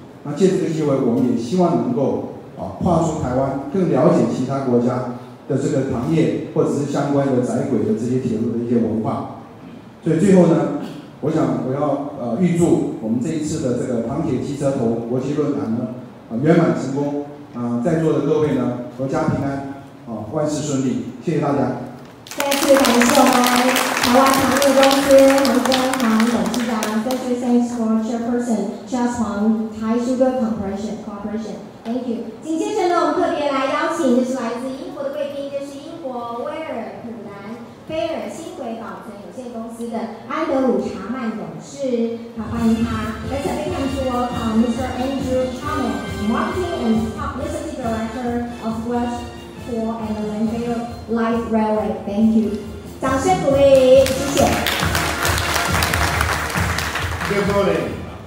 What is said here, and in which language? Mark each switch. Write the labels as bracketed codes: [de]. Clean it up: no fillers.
[zh] 那借这个机会，我们也希望能够跨出台湾，更了解其他国家的这个糖业或者是相关的窄轨的这些铁路的一些文化。所以最后呢，我要预祝我们这一次的这个糖铁机车头国际论坛呢圆满成功，在座的各位呢阖家平安，万事顺利，谢谢大家。 [en] 再次感谢我们台湾糖业公司黄根煌董事长，Special thanks for Chairperson Charles Huang Thai Sugar Corporation. Thank you. [zh] 紧接着呢，我们特别来邀请，这是来自英国的贵宾，这是英国威尔普兰菲尔新轨保存有限公司的安德鲁查曼董事，好，欢迎他。 [en] Let's have a hand to welcome Mr. Andrew Charman, Marketing and Publicity Director of Welsh Poor and Landfill Light Railway. [zh] Thank you. 掌声鼓励，谢谢。 [en] Good morning.